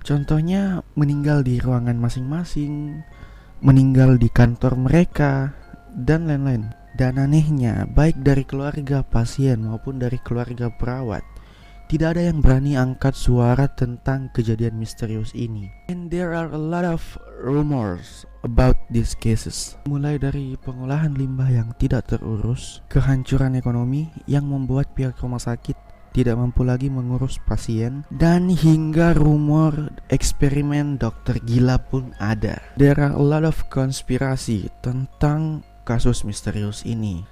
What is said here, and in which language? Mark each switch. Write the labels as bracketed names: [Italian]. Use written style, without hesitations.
[Indonesian] Contohnya meninggal di ruangan masing-masing, meninggal di kantor mereka, dan lain-lain. Dan anehnya, baik dari keluarga pasien maupun dari keluarga perawat, tidak ada yang berani angkat suara tentang kejadian misterius ini. [English] And there are a lot of rumors about these cases. [Indonesian] Mulai dari pengolahan limbah yang tidak terurus, kehancuran ekonomi yang membuat pihak rumah sakit tidak mampu lagi mengurus pasien, dan hingga rumor eksperimen dokter gila pun ada. [English] There are a lot of [Indonesian] konspirasi tentang kasus misterius ini.